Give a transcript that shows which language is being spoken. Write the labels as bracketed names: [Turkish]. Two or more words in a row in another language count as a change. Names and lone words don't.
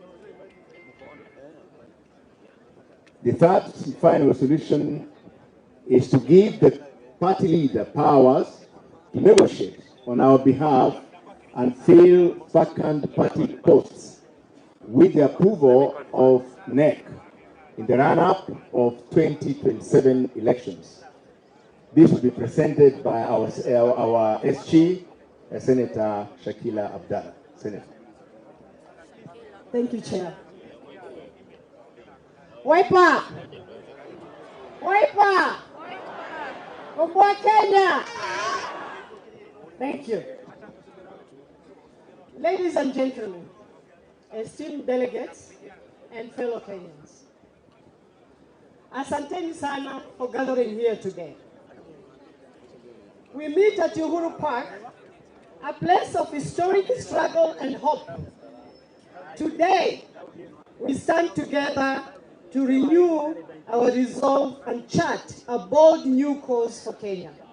[English] The third and final resolution is to give the party leader powers to negotiate on our behalf and fill vacant party posts with the approval of NEC in the run-up of 2027 elections. This will be presented by our SG, Senator Shakila Abdallah. Senator. Thank you, Chair. Wiper! [Swahili] Wiper! Komboa Kenya! [English] Thank you. Ladies and gentlemen, esteemed delegates and fellow Kenyans, [Swahili] asanteni sana [English] for gathering here today. We meet at Uhuru Park, a place of historic struggle and hope. Today, we stand together to renew our resolve and chart a bold new course for Kenya.